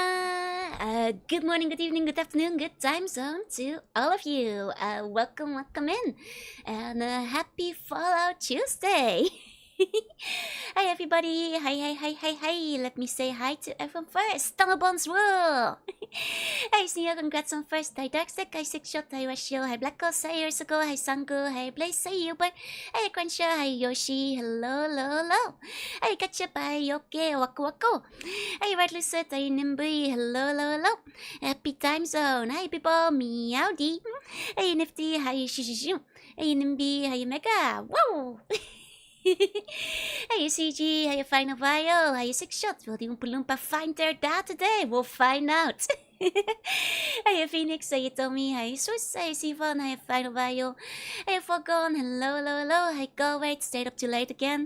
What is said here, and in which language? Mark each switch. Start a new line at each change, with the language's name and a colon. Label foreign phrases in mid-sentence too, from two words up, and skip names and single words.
English: Good morning, good evening, good afternoon, good time zone to all of you. Welcome in, and happy Fallout Tuesday. Hi everybody, hi. Let me say hi to everyone first. Tunnelbones rule. Hi Sneer, congrats on first. Hi Darkstick, hi Sixshot, hi Rashio, hi Black Ghost, hi Ursuko, hi Sangu, hi Blaze, hi Uber, hi Cruncher, hi Yoshi, hello. Hi Ketchup, hi Yoke, Waku. Hi Red Lucet, hi Nimby, hello. Happy time zone, hi people, meowdy. Hey Nifty, hi Shishishu. Hey Nimby, hi Mega, wow. Hey CG, how you Final Bio, how you Sixshot, will the Oompa Loompa find their dad today? We'll find out. Hey Phoenix, how you Tommy, how you Swiss, how you Sivan, how you Final Bio, how you Fogon, hello, hi Go Wait, stayed up too late again.